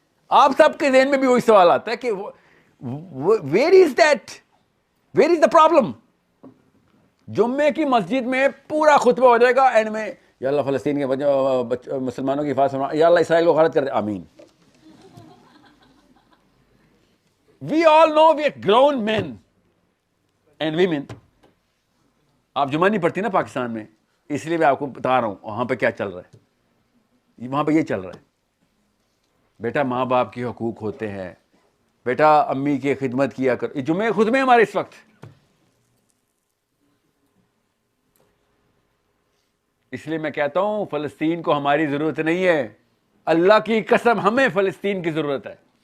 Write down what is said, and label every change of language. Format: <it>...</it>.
<ur>آپ سب کے ذہن میں بھی وہی سوال آتا ہے کہ</ur> <en>Where is the problem.</en> <ur>جمعے کی مسجد میں پورا خطبہ ہو جائے گا, اینڈ میں یا اللہ فلسطین کے مسلمانوں کی حفاظت فرما, یا اللہ اسرائیل کو غارت کر دے, آمین.</ur> <en>We all know we are grown men and women.</en> <ur>آپ جمعہ نہیں پڑھتی نا پاکستان میں, اس لیے میں آپ کو بتا رہا ہوں وہاں پہ کیا چل رہا ہے. وہاں پہ یہ چل رہا ہے, بیٹا ماں باپ کے حقوق ہوتے ہیں, بیٹا امی کی خدمت کیا کر. جمعے خود میں ہمارے اس وقت, اس لیے میں کہتا ہوں فلسطین کو ہماری ضرورت نہیں ہے, اللہ کی قسم ہمیں فلسطین کی ضرورت ہے.</ur>